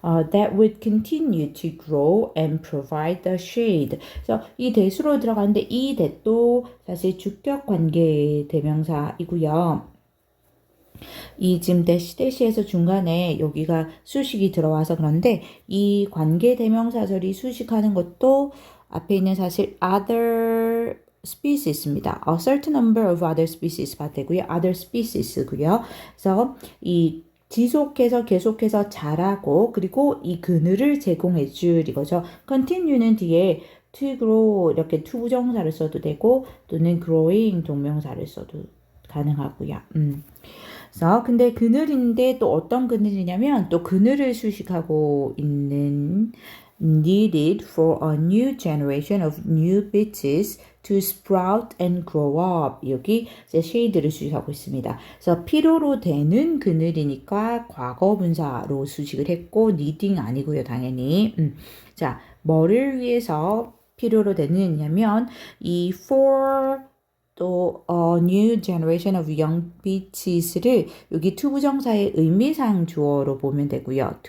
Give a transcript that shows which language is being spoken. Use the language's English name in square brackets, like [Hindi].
[English] That would continue to grow and provide the shade. [Korean] 그래서 이 that으로 들어가는데 이 that도 사실 주격 관계 대명사이고요. 이 지금 대시에서 중간에 여기가 수식이 들어와서 그런데 이 관계 대명사절이 수식하는 것도 앞에 있는 사실 other species입니다. [English] A certain number of other species가 되고요. other species고요. [Korean] 그래서 이 지속해서 계속해서 자라고 그리고 이 그늘을 제공해 줄 이거죠. continue는 뒤에 to grow 이렇게 to 부정사를 써도 되고 또는 growing 동명사를 써도 가능하고요. 그래서 근데 그늘인데 또 어떤 그늘이냐면 또 그늘을 수식하고 있는 [English] needed for a new generation of new beeches to sprout and grow up. [Korean] 여기 이제 shade를 수식하고 있습니다. 그래서 필요로 되는 그늘이니까 과거 분사로 수식을 했고 needing 아니고요, 당연히. 자, 뭐를 위해서 필요로 되느냐면 이 for 또 [English] new generation of young beeches [Korean] 를 여기 to 부정사의 의미상 주어로 보면 되고요.